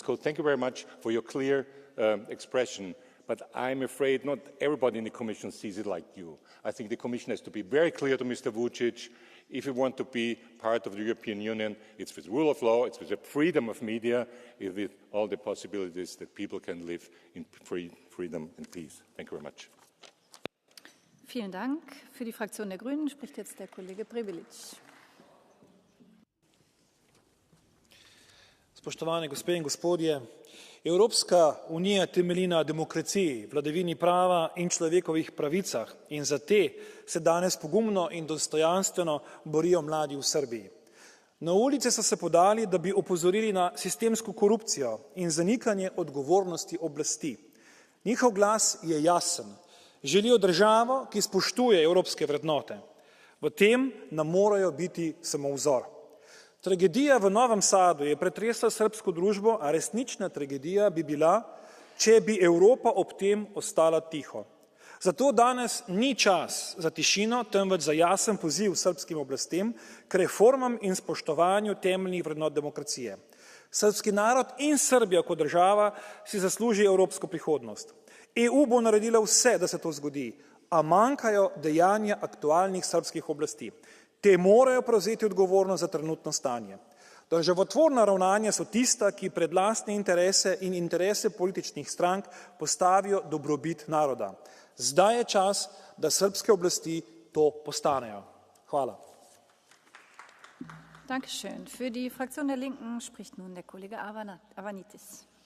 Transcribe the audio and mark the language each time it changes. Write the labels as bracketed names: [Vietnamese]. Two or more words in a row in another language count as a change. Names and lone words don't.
[English] Kohl, thank you very much for your clear expression. But I'm afraid not everybody in the Commission sees it like you. I think the Commission has to be very clear to Mr. Vučić. If we want to be part of the European Union, it's with rule of law, it's with the freedom of media, it's with all the possibilities that people can live in freedom and peace. Thank you very much. [German] Vielen Dank. Für die Fraktion der Grünen spricht jetzt der Kollege Prebilic. [Slovenian] Spoštovane gospe in gospodje, Evropska unija temelji na demokraciji, vladavini prava in človekovih pravicah in za te se danes pogumno in dostojanstveno borijo mladi v Srbiji. Na ulice so se podali, da bi opozorili na sistemsko korupcijo in zanikanje odgovornosti oblasti. Njihov glas je jasen. Želijo državo, ki spoštuje evropske vrednote. V tem nam morajo biti samo vzor. Tragedija v Novem Sadu je pretresla srbsko družbo, a resnična tragedija bi bila, če bi Evropa ob tem ostala tiho. Zato danes ni čas za tišino, temveč za jasen poziv srbskim oblastem k reformam in spoštovanju temeljnih vrednot demokracije. Srbski narod in Srbija kot država si zasluži evropsko prihodnost. EU bo naredila vse, da se to zgodi, a manjkajo dejanja aktualnih srbskih oblasti. Te morajo prevzeti odgovornost za trenutno stanje. Državotvorna ravnanja so tista, ki pred lastne interese in interese političnih strank postavijo dobrobit naroda. Zdaj je čas, da srbske oblasti to postanejo. Hvala. [German] Dankeschön. Für die Fraktion der Linken spricht nun der Kollege Avanitis.